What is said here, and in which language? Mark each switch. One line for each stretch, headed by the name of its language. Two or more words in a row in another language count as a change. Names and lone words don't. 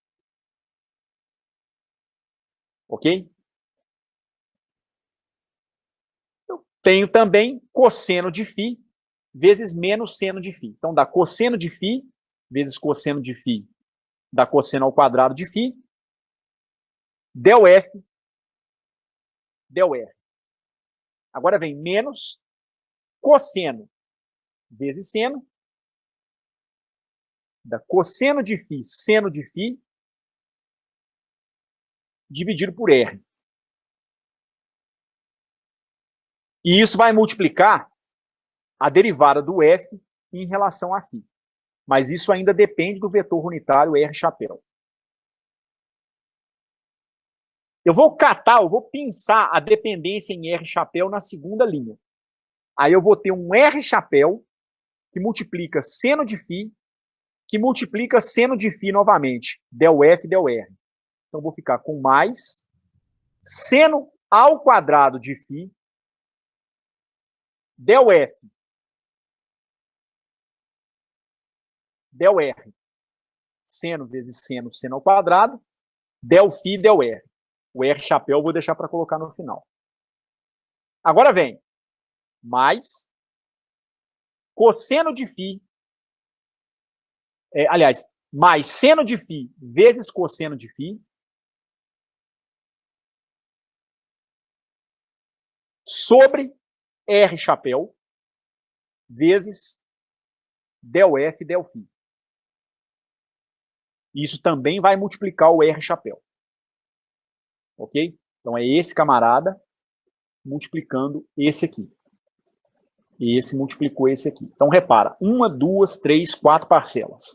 Portuguese: Ok? Eu tenho também cosseno de φ vezes menos seno de φ. Então dá cosseno de φ vezes cosseno de φ, dá cosseno ao quadrado de φ, del F, del R. Agora vem menos cosseno vezes seno, dá cosseno de φ, seno de φ, dividido por R. E isso vai multiplicar a derivada do F em relação a φ. Mas isso ainda depende do vetor unitário R chapéu. Eu vou pinçar a dependência em R chapéu na segunda linha. Aí eu vou ter um R chapéu que multiplica seno de φ, que multiplica seno de φ novamente, del F, del R. Então eu vou ficar com mais seno ao quadrado de φ, del F, del R, seno vezes seno, seno ao quadrado, del φ, del R. O R chapéu eu vou deixar para colocar no final. Agora vem mais cosseno de φ, mais seno de φ vezes cosseno de φ, sobre R chapéu vezes del F, del φ. Isso também vai multiplicar o R chapéu. Ok? Então é esse camarada multiplicando esse aqui. E esse multiplicou esse aqui. Então repara, 1, 2, 3, 4 parcelas.